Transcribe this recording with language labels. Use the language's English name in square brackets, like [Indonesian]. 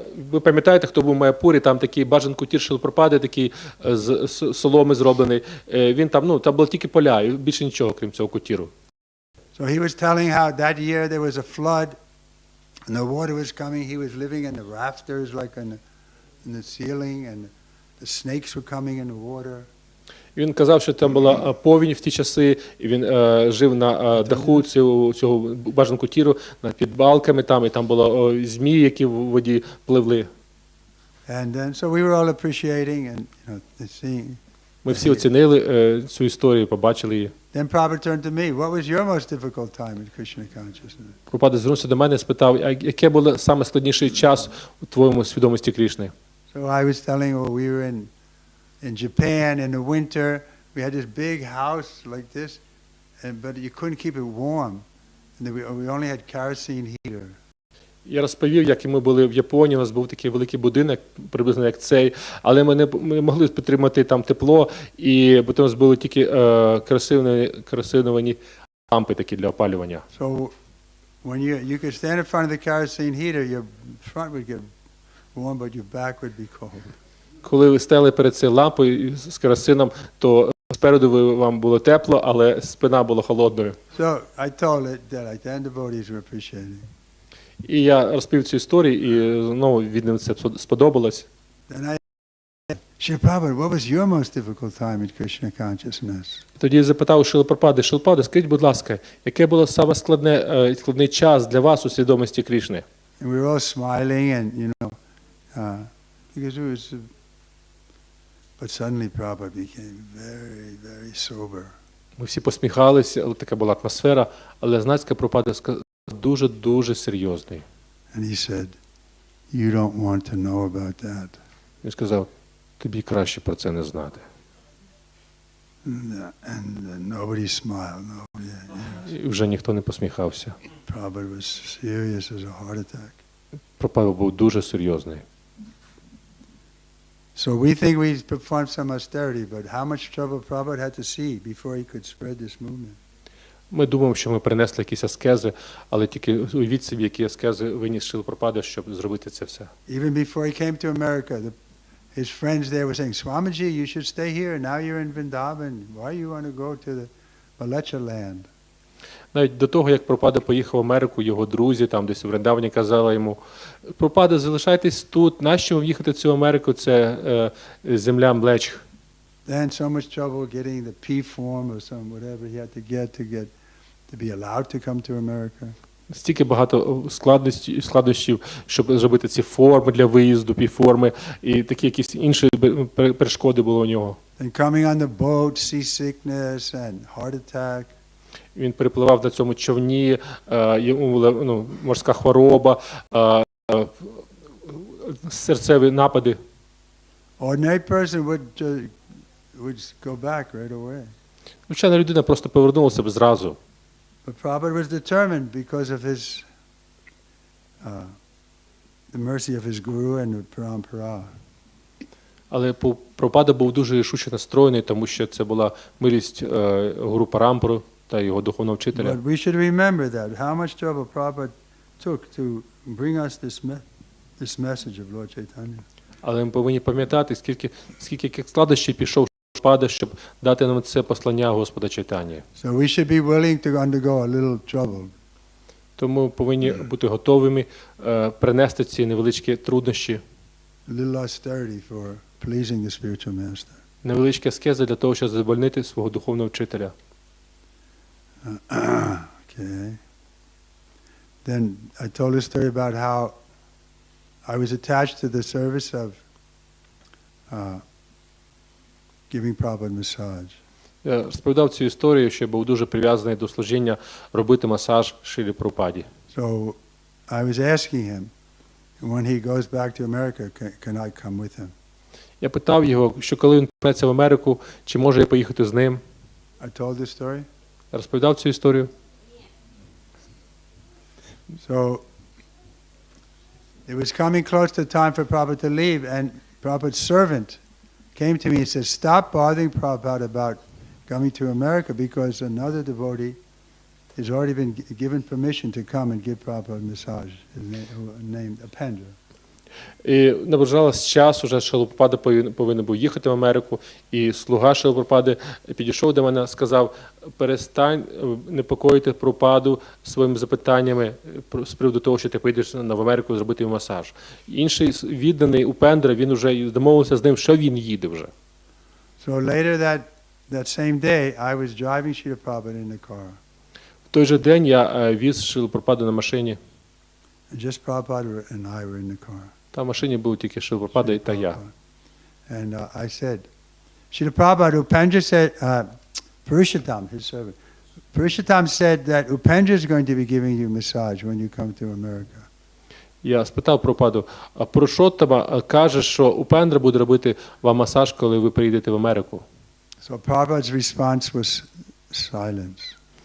[Ukrainian] Ви пам'ятаєте, хто був у Майапурі, там такий бажан кутір Шрили Прабхупади, такий з соломи зроблений. Він там було тільки поля, і більше нічого, крім цього кутіру. [English] So he was telling how that year there was a flood, and the water was coming. He was living in the rafters, like in the ceiling, and the snakes were coming in the water. [Ukrainian] Він казав, що там була повінь в ті часи, і він жив на даху цього бажанку тіру, під балками там, і там було змії, які в воді пливли. [English] And then, so we were all appreciating and seeing. [Ukrainian] Ми всі оцінили цю історію, побачили її. [English] Then Prabhupada turned to me. What was your most difficult time in Krishna consciousness? [Ukrainian] Прабхупада звернувся до мене і спитав, а яке було саме складніший час у твоєму свідомості Крішни? [English] So I was telling him, we were in Japan in the winter. We had this big house like this, but you couldn't keep it warm. And we only had kerosene heater. [Ukrainian] Я розповів, як ми були в Японії, у нас був такий великий будинок, приблизно як цей, але ми не могли підтримати там тепло, бо там у нас були тільки керосиновані лампи такі для опалювання. [English] So when you could stand in front of the kerosene heater, your front would get warm, but your back would be cold. [Ukrainian] Коли ви стояли перед цією лампою з керосином, то спереду вам було тепло, але спина була холодною. [English] So I told it that then the devotees were appreciating. [Ukrainian] І я розповів цю історію, і знову від ним це сподобалось. [English] Then I said, Shri Prabhupada, what was your most difficult time in Krishna consciousness? [Ukrainian] Тоді я запитав Шрила Прабхупади, Шрила Прабхупада, скажіть, будь ласка, яке було саме складний час для вас у свідомості Крішни? [English] And we were all smiling and, because it was, but suddenly Prabhupada became very, very sober. [Ukrainian] Ми всі посміхалися, але така була атмосфера, але знацька Прабхупада сказав, дуже серйозний. [English] And he said, you don't want to know about that. [Ukrainian] Він сказав, тобі краще про це не знати. [English] And nobody smiled. [Ukrainian] І вже ніхто не посміхався. [English] Prabhupada was serious as a heart attack. [Ukrainian] Прабхупада був дуже серйозний. [English] So we think we performed some austerity, but how much trouble Prabhupada had to see before he could spread this movement. [Ukrainian] Ми думаємо, що ми принесли якісь аскези, але тільки уявіть собі, які аскези виніс Шрила Прабхупада, щоб зробити це все. [English] Even before he came to America, his friends there were saying, Swamiji, you should stay here. Now you're in Vrindavan. Why you want to go to the Malecha land? [Ukrainian] Навіть до того, як Прабхупада поїхав в Америку, його друзі там десь в Вриндавані казали йому, Прабхупада, залишайтесь тут, нащо вам їхати в цю Америку, це земля млеч. [English] Then so much trouble getting the P form or some whatever he had to get to be allowed to come to America. [Ukrainian] Стільки багато складнощів, щоб зробити ці форми для виїзду, півформи, і такі якісь інші перешкоди були у нього. [English] Then coming on the boat, seasickness and heart attack. [Ukrainian] Він перепливав на цьому човні, йому була морська хвороба, серцеві напади. [English] Ordinary person would go back right away. [Ukrainian] Звичайна людина просто повернулася б зразу. [English] But Prabhupada was determined because of the mercy of his guru and the parampara. [Ukrainian] Але Прабхупада був дуже рішуче настроєний, тому що це була милість гуру Парампару та його духовного вчителя. [English] But we should remember that, how much trouble Prabhupada took to bring us this message of Lord Chaitanya. [Ukrainian] Але ми повинні пам'ятати, скільки складнощів пішов Прабхупада, щоб дати нам це послання Господа Чайтанії. [English] So we should be willing to undergo a little trouble. [Ukrainian] Тому повинні бути готовими принести ці невеличкі труднощі. [English] A little austerity for pleasing the spiritual master. [Ukrainian] Невеличкі аскези для того, щоб задовольнити свого духовного вчителя. [English] Okay. Then I told a story about how I was attached to the service of giving Prabhupada massage. [Ukrainian] Я розповідав цю історію, що був дуже прив'язаний до служіння робити масаж Шрилі Прабхупаді. [English] So I was asking him, when he goes back to America, can I come with him? [Ukrainian] Я питав його, що коли він повернеться в Америку, чи може я поїхати з ним. [English] I told this story. [Ukrainian] Я розповідав цю історію. [English] So it was coming close to time for Prabhupada to leave, and Prabhupada's servant came to me and said, stop bothering Prabhupada about coming to America, because another devotee has already been given permission to come and give Prabhupada a massage, named Apendra. [Ukrainian] І наближалось час, уже Шрила Прабхупада повинен був їхати в Америку, і слуга Шрила Прабхупади підійшов до мене, сказав, перестань непокоїти Прабхупаду своїми запитаннями з приводу того, що ти поїдеш в Америку зробити йому масаж. Інший відданий Упендра, він вже домовився з ним, що він їде вже. [English] So later that same day, I was driving Srila Prabhupada in the car. [Ukrainian] В той же день я віз Шрилу Прабхупаду на машині. [English] And just Prabhupada and I were in the car. [Ukrainian] Та в машині був тільки Шрила Прабхупада та я. [English] And I said, Srila Prabhupada, Upendra said, Purushottam, his servant, Purushottam said that Upendra is going to be giving you massage when you come to America. [Ukrainian] Я спитав Прабхупаду, а Пурушоттама каже, що Упендра буде робити вам масаж, коли ви приїдете в Америку. [English] So Prabhupada's response was silence.